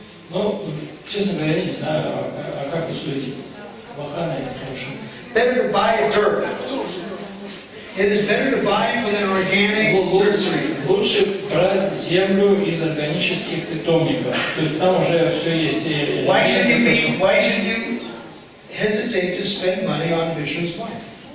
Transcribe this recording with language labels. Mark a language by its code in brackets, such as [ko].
[ru] Ну, честно говоря, я не знаю, как вы судите. Плохая или хорошая? [en] Better to buy a dirt. It is better to buy from an organic nursery. [ru] Лучше брать землю из органических питомников. То есть там уже все есть. [en] Why should you hesitate to spend money on Vishnu's wife?